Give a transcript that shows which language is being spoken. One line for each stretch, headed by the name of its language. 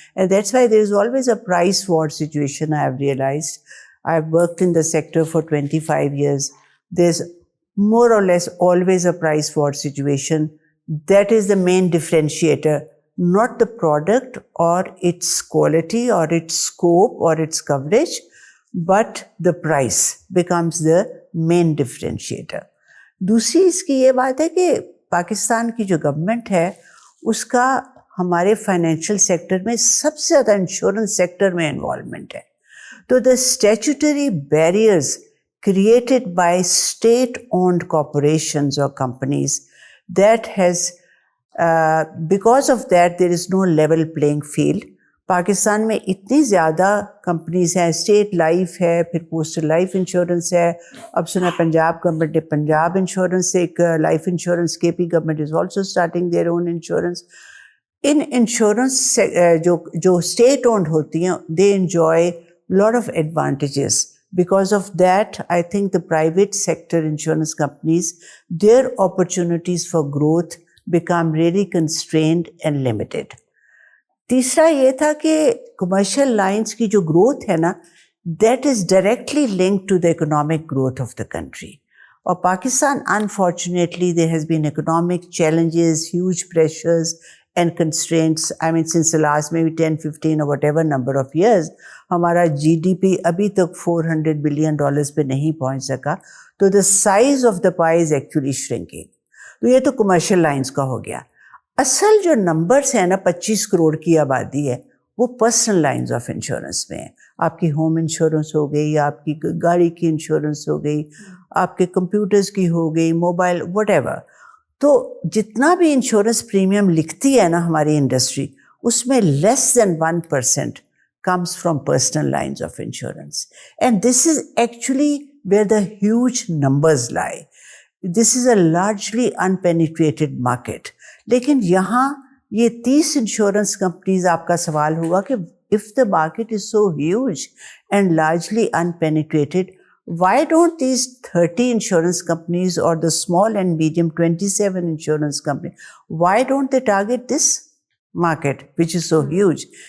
English: And that's why there is always a price war situation. I have realised, I have worked in the sector for 25 years. There is more or less always a price war situation. That is the main differentiator. Not the product or its quality or its scope or its coverage, but the price becomes the main differentiator.
Urdu: دوسری اس کی یہ بات ہے کہ پاکستان کی جو government ہے, اس کا ہمارے فائنینشیل سیکٹر میں سب سے زیادہ انشورنس سیکٹر میں انوالومنٹ ہے.
English: تو the statutory barriers created by state-owned corporations or companies, that has because of that there is no level playing field.
Urdu: Pakistan میں اتنی زیادہ کمپنیز ہیں, اسٹیٹ لائف ہے, پھر پوسٹل لائف انشورنس ہے, اب سنا پنجاب گورنمنٹ نے پنجاب انشورنس سے ایک لائف انشورنس, کے P government
English: Is also starting their own insurance.
Urdu: In insurance جو اسٹیٹ اونڈ ہوتی ہیں,
English: They enjoy lot of advantages. Because of that, I think the private sector insurance companies, their opportunities for growth become really constrained and limited.
Urdu: تیسرا یہ تھا کہ commercial lines کی جو growth ہے نا,
English: that is directly linked to the economic growth of the country. اور Pakistan, unfortunately, there has been economic challenges, huge pressures and constraints. I mean, since the last maybe 10, 15 or whatever number of years,
Urdu: ہمارا جی D P ابھی تک $400 billion پہ نہیں پہنچ سکا.
English: تو the size of the pie is actually shrinking.
Urdu: تو یہ تو commercial lines کا ہو گیا. اصل جو نمبرس ہیں نا, 25 کروڑ کی آبادی ہے, وہ پرسنل لائنز آف انشورنس میں ہیں. آپ کی ہوم انشورنس ہو گئی, آپ کی گاڑی کی انشورنس ہو گئی, آپ کے کمپیوٹرز کی ہو گئی, موبائل,
English: Whatever.
Urdu: تو جتنا بھی انشورنس پریمیم لکھتی ہے نا ہماری انڈسٹری, اس میں
English: Less than 1% comes from personal lines of insurance. And this is actually where the huge numbers lie. This is a largely unpenetrated market.
Urdu: لیکن یہاں یہ 30 انشورنس کمپنیز, آپ کا سوال ہوگا کہ
English: if the market is so huge and largely unpenetrated, why don't these 30 insurance companies or the small and medium 27 insurance companies, why don't they target this market which is so huge?